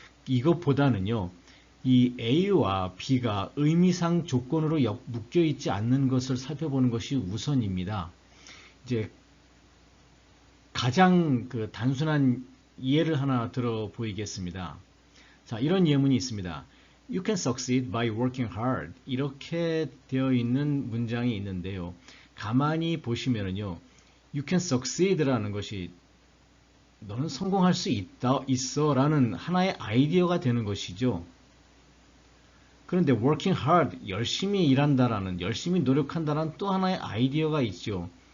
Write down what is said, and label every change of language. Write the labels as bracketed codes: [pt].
[ko] 이것보다는요, 이 A와 B가 의미상 조건으로 묶여 있지 않는 것을 살펴보는 것이 우선입니다. 이제 가장 단순한 예를 하나 들어 보이겠습니다. 자, 이런 예문이 있습니다. [en] You can succeed by working hard. [ko] 이렇게 되어 있는 문장이 있는데요. 가만히 보시면은요, [en] You can succeed [ko] 라는 것이 너는 성공할 수 있어 라는 하나의 아이디어가 되는 것이죠. 그런데 working hard, 열심히 일한다라는, 열심히 노력한다라는 또 하나의 아이디어가 있죠.